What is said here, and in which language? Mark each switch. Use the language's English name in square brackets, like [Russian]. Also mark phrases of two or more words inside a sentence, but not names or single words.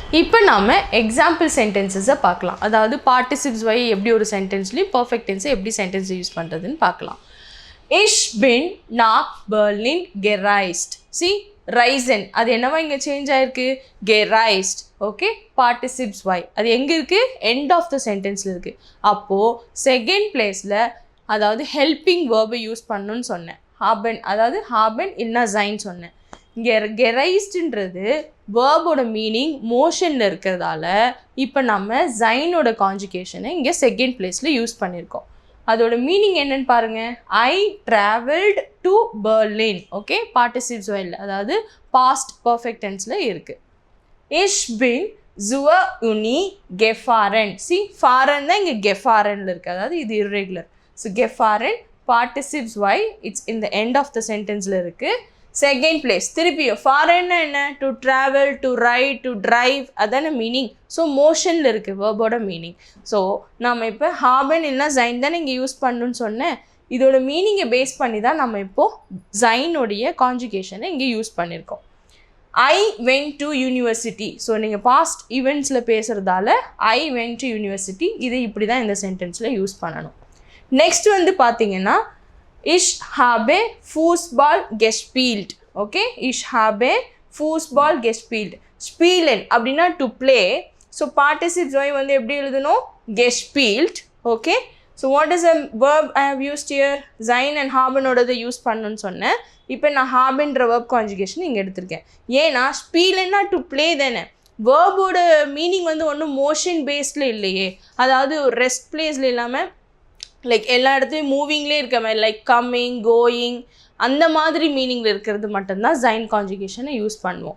[Tamil] இப்போ நாம [English] example sentences [Tamil] பார்க்கலாம். அதாவது [German] Partizip zwei [Tamil] எப்படி ஒரு சென்டென்ஸ்லையும் [English] perfect tense [Tamil] எப்படி சென்டென்ஸ் யூஸ் பண்ணுறதுன்னு பார்க்கலாம். [German] Ich bin nach Berlin gereist. [Tamil] See, reisen அது என்னவா இங்கே சேஞ்ச் ஆயிருக்கு, gereist. ஓகே, [German] Partizip zwei [Tamil] அது எங்கே இருக்குது, [English] end of the sentence [Tamil] இருக்குது. அப்போது [English] second place [Tamil] அதாவது [English] helping verb [Tamil] யூஸ் பண்ணணும்னு சொன்னேன். ஹாபன் அதாவது ஹாபன் இல்லைனா ஜைன் சொன்னேன். இங்கே கெரைஸ்டுன்றது வேர்போட மீனிங் மோஷனில் இருக்கிறதால இப்போ நம்ம ஜைனோட கான்ஜுகேஷனை இங்கே [English] second place [Tamil] யூஸ் பண்ணியிருக்கோம். அதோட மீனிங் என்னன்னு பாருங்கள். [English] I travelled to Berlin. [Tamil] ஓகே, பார்ட்டிசிப்ஸ் இல்லை, அதாவது [English] past perfect tense [Tamil] இருக்குது. [German] Ich bin zur Uni gefahren. [Tamil] சி ஃபாரன் தான் இங்கே கெஃபாரனில் இருக்குது, அதாவது இது இர்ரெகுலர். ஸோ கெஃபாரன் [German] Partizip zwei [Tamil] இட்ஸ் இந்த [English] end of the sentence [Tamil] இருக்குது. [English] second place [Tamil] திருப்பியும் ஃபாரன்னா என்ன, [English] to travel, to ride, to drive, [Tamil] அதான மீனிங். ஸோ மோஷனில் இருக்குது வேர்போட மீனிங். ஸோ நம்ம இப்போ ஹாபன் இல்லைனா ஜைன் தானே இங்கே யூஸ் பண்ணணும்னு சொன்னேன். இதோட மீனிங்கை பேஸ் பண்ணி தான் நம்ம இப்போது ஜைனுடைய கான்ஜுகேஷனை இங்கே யூஸ் பண்ணியிருக்கோம். [English] I went to university. [Tamil] ஸோ நீங்கள் [English] past events [Tamil] பேசுகிறதால [English] I went to university [Tamil] இதை இப்படி தான் இந்த சென்டென்ஸில் யூஸ் பண்ணணும். நெக்ஸ்ட் வந்து பார்த்தீங்கன்னா [German] Ich habe Fußball gespielt. ஓகே, Ich habe Fußball gespielt. [Tamil] Spielen அப்படின்னா [English] to play. [Tamil] ஸோ [German] Partizip zwei [Tamil] வந்து எப்படி எழுதணும், gespielt. [English] okay, so what is a verb I have used here? [Tamil] Sein and habenோடதை யூஸ் பண்ணணும்னு சொன்னேன். இப்போ நான் habenன்ற [English] verb conjugation [Tamil] இங்கே எடுத்திருக்கேன். ஏன்னா spielenனா [English] to play [Tamil] தானே. வேர்போட மீனிங் வந்து ஒன்றும் [English] motion based [Tamil] இல்லையே, அதாவது [English] rest place [Tamil] இல்லாமல் லைக் எல்லா இடத்துலையும் மூவிங்லேயே இருக்க மாதிரி, [English] like coming, going, [Tamil] அந்த மாதிரி மீனிங்கில் இருக்கிறது மட்டும்தான் ஜைன் கான்ஜுகேஷனை யூஸ் பண்ணுவோம்.